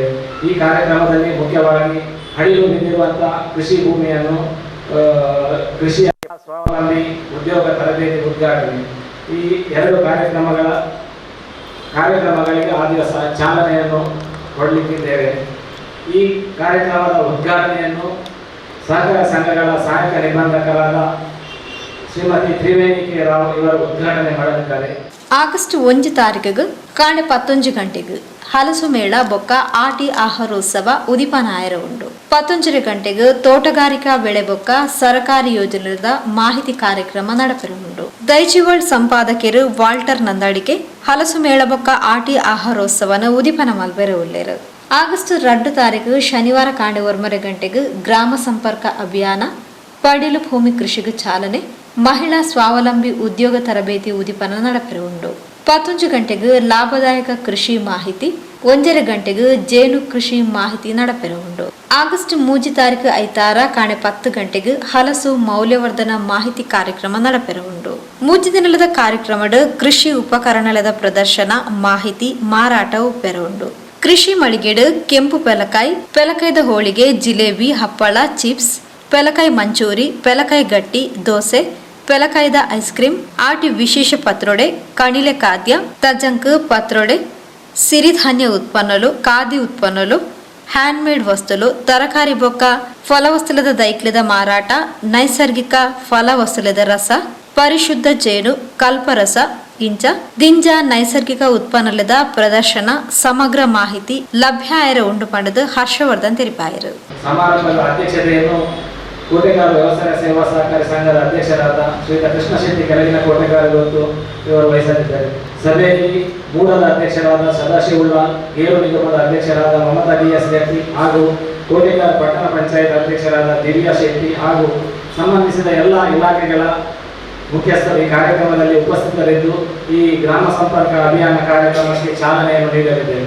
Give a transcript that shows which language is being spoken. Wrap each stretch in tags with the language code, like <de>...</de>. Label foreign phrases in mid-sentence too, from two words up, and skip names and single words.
<kn>ಈ ಕಾರ್ಯಕ್ರಮದಲ್ಲಿ ಮುಖ್ಯವಾಗಿ ಹಳಿಲು ಬಿದ್ದಿರುವಂತಹ ಕೃಷಿ ಭೂಮಿಯನ್ನು ಕೃಷಿ ಸ್ವಾವಲಂಬಿ ಉದ್ಯೋಗ ತರಬೇತಿ ಉದ್ಘಾಟನೆ ಈ ಎರಡು ಕಾರ್ಯಕ್ರಮಗಳಿಗೆ ಆ ದಿವಸ ಚಾಲನೆಯನ್ನು ಕೊಡಲಿಕ್ಕಿದ್ದೇವೆ. ಈ ಕಾರ್ಯಕ್ರಮದ ಉದ್ಘಾಟನೆಯನ್ನು ಸಹಕಾರ ಸಂಘಗಳ ಸಹಾಯಕ ನಿಬಂಧಕರಾದ ಶ್ರೀಮತಿ ತ್ರಿವೇಣಿ ಕೆ ರಾವ್ ಇವರು ಉದ್ಘಾಟನೆ ಮಾಡಲಿದ್ದಾರೆ.</kn> <tcy>ಆಗಸ್ಟ್ 1 ತಾರೀಕಿಗೆ ಕಾಂಡೆ 11 ಗಂಟೆಗೆ ಹಲಸು ಮೇಳ ಬೊಕ್ಕ ಆಟಿ ಆಹಾರೋತ್ಸವ ಉದಿಪನಾಯರ ಉಂಡು. 11 ಗಂಟೆಗೆ ತೋಟಗಾರಿಕಾ ಬೆಳೆ ಬೊಕ್ಕ ಸರ್ಕಾರಿ ಯೋಜನೆದ ಮಾಹಿತಿ ಕಾರ್ಯಕ್ರಮ ನಡಪೆರುಂಡು. ದೈಜಿವರ್ಲ್ಡ್ ಸಂಪಾದಕರು ವಾಲ್ಟರ್ ನಂದಾಡಿಕೆ ಹಲಸು ಮೇಳ ಬೊಕ್ಕ ಆಟಿ ಆಹಾರೋತ್ಸವನ ಉದಿಪನ ಮಲ್ಬೆರೆ ಉಳ್ಳೇರು. ಆಗಸ್ಟ್ 2 ತಾರೀಕು ಶನಿವಾರ ಕಾಂಡೆ 1 ಗಂಟೆಗೆ ಗ್ರಾಮ ಸಂಪರ್ಕ ಅಭಿಯಾನ ಪಡೀಲು ಭೂಮಿ ಕೃಷಿಗೆ ಚಾಲನೆ ಮಹಿಳಾ ಸ್ವಾವಲಂಬಿ ಉದ್ಯೋಗ ತರಬೇತಿ ಉದಿಪನ ನಡಪೆರುಂಡು. 11 ಗಂಟೆಗೆ ಲಾಭದಾಯಕ ಕೃಷಿ ಮಾಹಿತಿ 1 ಗಂಟೆಗೆ ಜೇನು ಕೃಷಿ ಮಾಹಿತಿ ನಡಪೆರುಂಡು. ಆಗಸ್ಟ್ 3 ತಾರೀಕು ಐತಾರ ಕಾಣೆ 10 ಗಂಟೆಗೆ ಹಲಸು ಮೌಲ್ಯವರ್ಧನ ಮಾಹಿತಿ ಕಾರ್ಯಕ್ರಮ ನಡಪೆರುಂಡು. 3 ದಿನದ ಕಾರ್ಯಕ್ರಮದ ಕೃಷಿ ಉಪಕರಣದ ಪ್ರದರ್ಶನ ಮಾಹಿತಿ ಮಾರಾಟ ಉಪ್ಪೆರುಂಡು. ಕೃಷಿ ಮಳಿಗೆಡು ಕೆಂಪು ಪೆಲಕಾಯ್ದ ಹೋಳಿಗೆ ಜಿಲೇಬಿ ಹಪ್ಪಳ ಚಿಪ್ಸ್ ಪೆಲಕಾಯಿ ಮಂಚೂರಿ ಪೆಲಕಾಯಿ ಗಟ್ಟಿ ದೋಸೆ ಪೆಲಕಾಯ್ದ</tcy> <en>ice cream</en> <tcy>ಆಟಿ ವಿಶೇಷ ಪತ್ರೊಡೆ ಕಣಿಲೆ ಖಾದ್ಯ ತಜಂಕ್ ಪತ್ರೊಡೆ ಸಿರಿಧಾನ್ಯ ಉತ್ಪನ್ನಲು ಖಾದಿ ಉತ್ಪನ್ನಲು ಹ್ಯಾಂಡ್ಮೇಡ್ ವಸ್ತುಲು ತರಕಾರಿ ಬೊಕ್ಕ ಫಲವಸ್ತುಲದ ದೈಕ್ಲದ ಮಾರಾಟ ನೈಸರ್ಗಿಕ ಫಲ ವಸ್ತುಲದ ರಸ ಪರಿಶುದ್ಧ ಜೇನು ಕಲ್ಪರಸ ಇಂಚ ದಿಂಜ ನೈಸರ್ಗಿಕ ಉತ್ಪನ್ನಲದ ಪ್ರದರ್ಶನ ಸಮಗ್ರ ಮಾಹಿತಿ ಲಭ್ಯ ಆಯರ ಉಂಡು ಪಡೆದು ಹರ್ಷವರ್ಧನ್ ತೆರಿಪಾಯರು.</tcy> <kn>ಸಮಾರಂಭದ ಅಧ್ಯಕ್ಷತೆಯನ್ನು ಕೋಟೆಗಾರು ವ್ಯವಸಾಯ ಸೇವಾ ಸಹಕಾರಿ ಸಂಘದ ಅಧ್ಯಕ್ಷರಾದ ಶ್ರೀಯುತ ಕೃಷ್ಣ ಶೆಟ್ಟಿ ಕೆಳಗಿನ ಕೋಟೆಗಾರು ಇವತ್ತು ಇವರು ವಹಿಸಲಿದ್ದಾರೆ. ಸಭೆಯಲ್ಲಿ ಮೂಡದ ಅಧ್ಯಕ್ಷರಾದ ಸದಾಶಿವ ಉಳ್ಳಾಲ್, ಗೇರು ನಿಗಮದ ಅಧ್ಯಕ್ಷರಾದ ಮಮತಾ DS ಗಟ್ಟಿ ಹಾಗೂ ಕೋಟೆಗಾರು ಪಟ್ಟಣ ಪಂಚಾಯತ್ ಅಧ್ಯಕ್ಷರಾದ ದಿವ್ಯಾ ಶೆಟ್ಟಿ ಹಾಗೂ ಸಂಬಂಧಿಸಿದ ಎಲ್ಲ ಇಲಾಖೆಗಳ ಮುಖ್ಯಸ್ಥರು ಈ ಕಾರ್ಯಕ್ರಮದಲ್ಲಿ ಉಪಸ್ಥಿತರಿದ್ದು ಈ ಗ್ರಾಮ ಸಂಪರ್ಕ ಅಭಿಯಾನ ಕಾರ್ಯಕ್ರಮಕ್ಕೆ ಚಾಲನೆಯನ್ನು ನೀಡಲಿದ್ದೇವೆ.</kn>